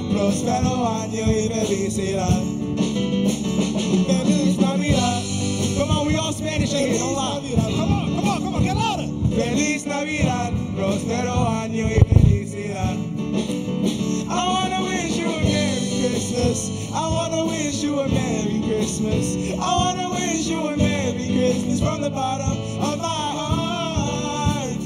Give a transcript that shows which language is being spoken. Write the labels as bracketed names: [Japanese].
[Spanish] Próspero año y felicidad. Feliz Navidad. [English] Come on, we all Spanish in here, don't lie. Come on, get louder. [Spanish] Feliz Navidad, próspero año y felicidad. [English] I wanna wish you a Merry Christmas. I wanna wish you a Merry Christmas. I wanna wish you a Merry Christmas from the bottom of my heart.